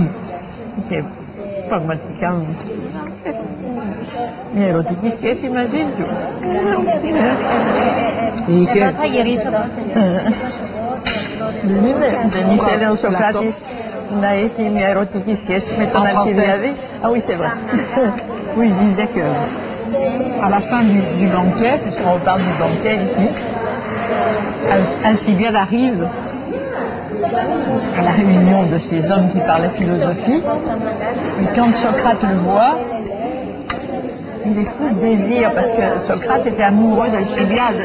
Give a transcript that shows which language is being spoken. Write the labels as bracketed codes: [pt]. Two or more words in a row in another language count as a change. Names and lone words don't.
[el] Είχε πραγματικά μια ερωτική σχέση μαζί του. Εδώ θα γυρίσω. Δεν ήθελε ο Σοκράτης να έχει μια ερωτική σχέση με τον Αλκιβιάδη. [fr] Ah oui, c'est vrai. Oui, il disait que à la fin du banquet, puisqu'on parle du banquet ici, Alcibiade arrive à la réunion de ces hommes qui parlaient philosophie, et quand Socrate le voit, il est fou de désir, parce que Socrate était amoureux d'Alcibiade.